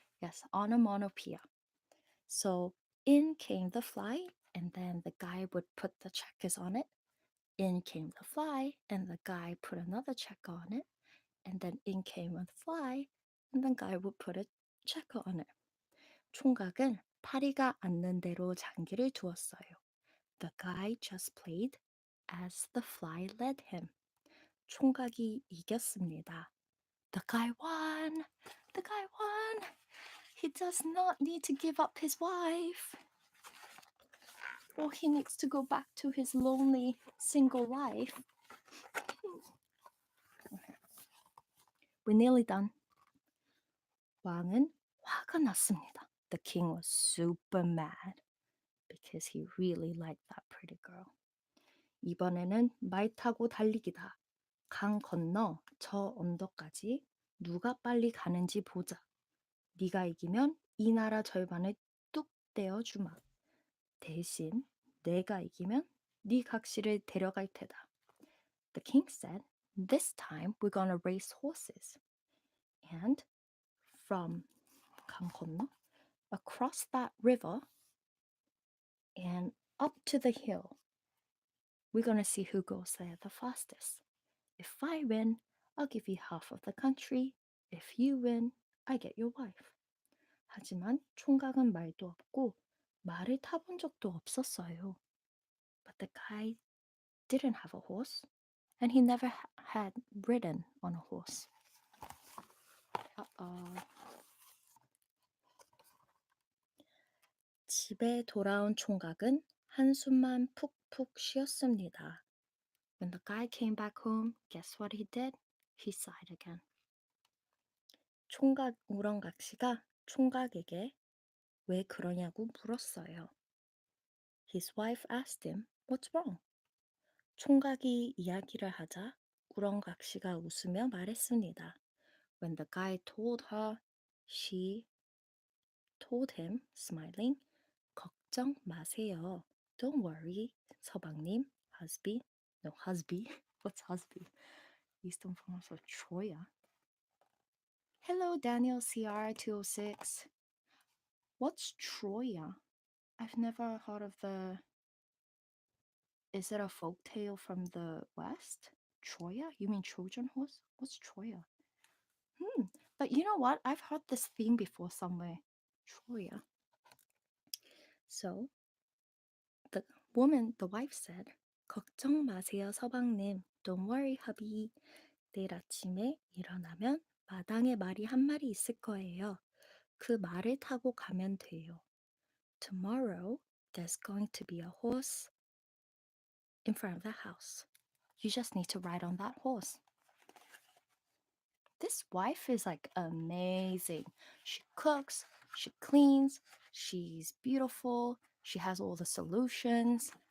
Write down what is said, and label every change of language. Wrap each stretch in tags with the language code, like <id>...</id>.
<en>Yes, onomatopoeia. So in came the fly, and then the guy would put the checkers on it. In came the fly, and the guy put another checker on it. And then in came a fly, and the guy would put a checker on it.</en> <ko>총각은 파리가 앉는 대로 장기를 두었어요.</ko> <en>The guy just played as the fly led him.</en> <ko>총각이 이겼습니다.</ko> <en>The guy won! The guy won! He does not need to give up his wife. Or he needs to go back to his lonely single life. We're nearly done.</en> <ko>왕은 화가 났습니다.</ko> <en>The king was super mad because he really liked that pretty girl.</en> <ko>이번에는 말 타고 달리기다. 강 건너 저 언덕까지 누가 빨리 가는지 보자. 네가 이기면 이 나라 절반을 뚝 떼어주마. 대신 내가 이기면 네 각시를 데려갈 테다.</ko> <en>The king said, this time we're gonna race horses. And from</en> <ko>강 건너,</ko> <en>across that river and up to the hill, we're gonna see who goes there the fastest. If I win, I'll give you half of the country. If you win, I get your wife.</en> <ko>하지만 총각은 말도 없고 말을 타본 적도 없었어요.</ko> <en>But the guy didn't have a horse, and he never had ridden on a horse. Uh-oh.</en> <ko>집에 돌아온 총각은 한숨만 푹푹 쉬었습니다.</ko> <en>When the guy came back home, guess what he did? He sighed again.</en> <ko>총각 우렁각시가 총각에게 왜 그러냐고 물었어요.</ko> <en>His wife asked him, "What's wrong?"</en> <ko>총각이 이야기를 하자 우렁각시가 웃으며 말했습니다.</ko> <en>When the guy told her, she told him, smiling,</en> <ko>걱정 마세요.</ko> <en>Don't worry, 서방님, husby. No, husby. What's husby? Eastern forms of Troya. Hello, Daniel CR206. What's Troya? I've never heard of the... Is it a folk tale from the West? Troya? You mean Trojan horse? What's Troya? But you know what? I've heard this theme before somewhere. Troya. So, the woman, the wife said,</en> <ko>걱정 마세요, 서방님.</ko> <en>Don't worry, hubby.</en> <ko>내일 아침에 일어나면 마당에 말이 한 마리 있을 거예요. 그 말을 타고 가면 돼요.</ko> <en>Tomorrow, there's going to be a horse in front of the house. You just need to ride on that horse. This wife is like amazing. She cooks, she cleans, she's beautiful, she has all the solutions.</en>